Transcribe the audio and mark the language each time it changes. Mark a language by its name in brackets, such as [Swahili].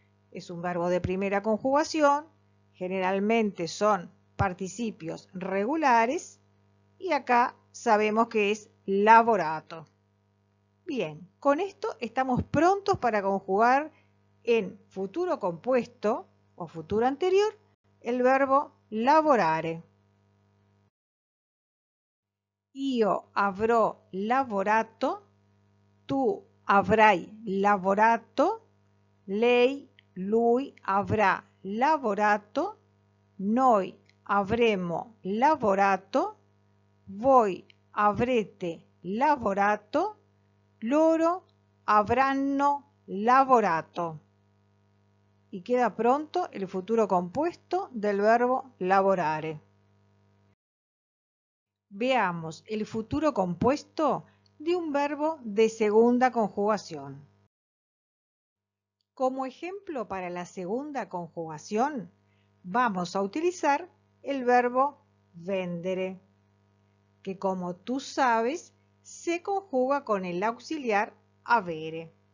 [Spanish] Es un verbo de primera conjugación, generalmente son participios regulares y acá sabemos que es lavorato. Bien, con esto estamos prontos para conjugar en futuro compuesto o futuro anterior el verbo lavorare. [Italian] Io avrò lavorato, tu avrai lavorato, lei, lui avrà lavorato, noi avremo lavorato, voi avrete lavorato, loro avranno lavorato. [Spanish] Y queda pronto el futuro compuesto del verbo lavorare. Veamos el futuro compuesto de un verbo de segunda conjugación. Como ejemplo para la segunda conjugación, vamos a utilizar el verbo vendere, que como tú sabes, se conjuga con el auxiliar avere.